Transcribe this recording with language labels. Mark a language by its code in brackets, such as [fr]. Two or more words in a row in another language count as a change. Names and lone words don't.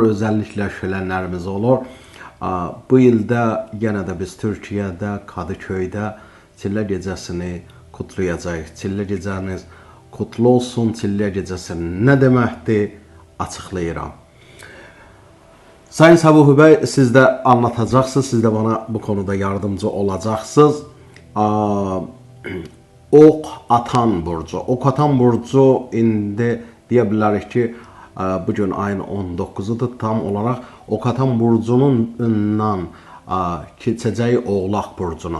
[az] Özəlliklə şölənlərimiz olur. Bu ildə yenə də biz Türkiyədə, Kadıköydə Çillə gecəsini kutlayacağıq. Çillə gecəniz kutlu olsun. Çillə gecəsi nə deməkdir? Açıqlayıram. Sayın Səbuhi bəy, siz də anlatacaqsınız, siz də [tr] bana bu konuda yardımcı [az] olacaqsınız. Ok atan burcu. Ok atan burcu indi deyə bilərik ki, bugün ayın 19'udur [tr] tam olarak. [az] Ok atan burcundan keçəcəyi Oğlaq burcuna.